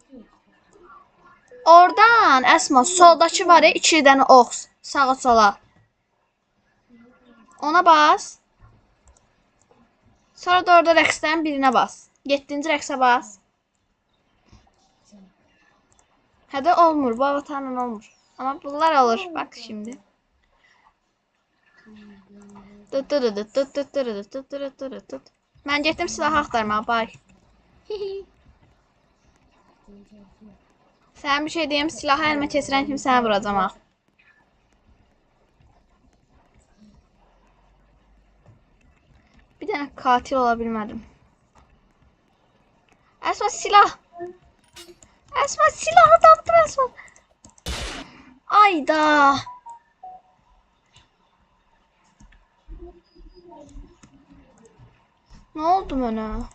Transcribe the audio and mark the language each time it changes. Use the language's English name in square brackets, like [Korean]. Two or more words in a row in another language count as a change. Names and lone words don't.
[Azerbaijani] Oradan Əsma soldakı var 2 dənə ox. Sağa sola. Ona bas. Sonra da orada rəqslərin birine bas. 7-ci rəqsə bas. Hə də olmur. Bu avatarla olmur. [Turkish] Ama bunlar olur. Bak şimdi. [Azerbaijani] Ben getdim silah axtarmağa. Bay. [Turkish] Sen bir şey diyeyim, [Azerbaijani] silahı elime keçirən kimi səni vuracam ha. Bir dənə katil ola bilmədim. Esma silah. Esma silahı tapdım Esma. [Turkish] Ayda. Ne oldu mənə?